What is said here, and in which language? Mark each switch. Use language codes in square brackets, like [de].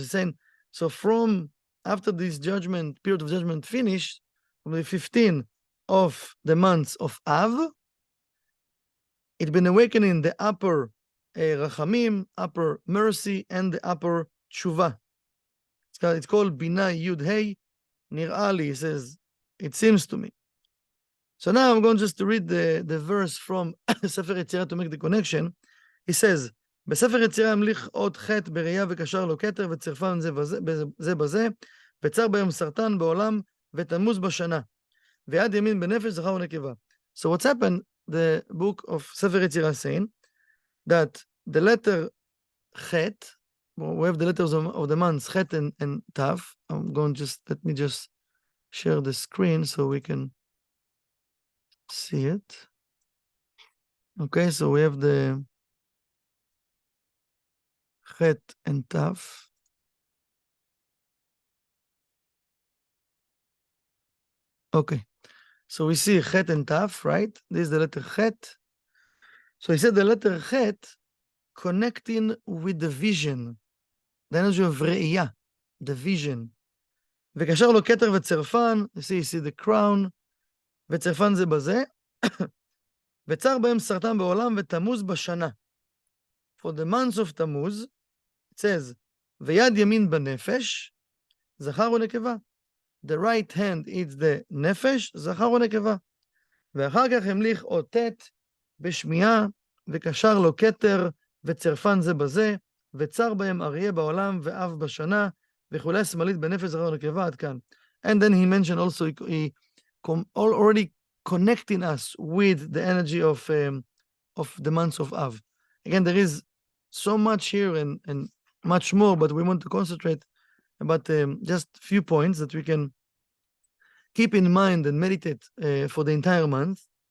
[en] He's saying, so from after this period of judgment finished, from the 15 of the months of Av, it's been awakening the upper Rachamim, upper mercy, and the upper Tshuva. It's called Bina Yud Hey. Nir'ali, he says, it seems to me. So now I'm going just to read the verse from Sefer Yetzirah to make the connection. He says, [he] בספר יצירה המליך עוד חטא בראייה וקשר לו כתר וצרפן זה בזה וצר בהם סרטן בעולם ותמוז בשנה ויד ימין בנפש זכר ונקבה. [en] So what's happened, the book of Sefer Yetzirah saying that the letter chet, we have the letters of the months chet and tav. I'm going let me just share the screen so we can see it. Okay, so we have the chet and tav. Okay, so we see chet and tav, right? This is the letter chet. So he said the letter chet connecting with the vision, the energy of ראייה, the vision. [he] וקשר לו כתר וצרפן, [en] you see the crown, [he] וצרפן זה בזה, וצר בהם סרטן בעולם ותמוז בשנה. [en] For the months of Tammuz, it says, [he] ויד ימין בנפש, זכר ונקבה. [en] The right hand is the נפש, [he] זכר ונקבה. ואחר כך המליך עוד ט' בשמיעה, וקשר לו כתר, וצרפן זה בזה, וצר בהם אריה בעולם, ואב בשנה, וכולי שמאלית בנפש זכר ונקבה, עד כאן. [en] And then he mentioned also, he already connecting us with the energy of the months of Av. Again, there is so much here and much more, but we want to concentrate about just a few points that we can keep in mind and meditate for the entire month.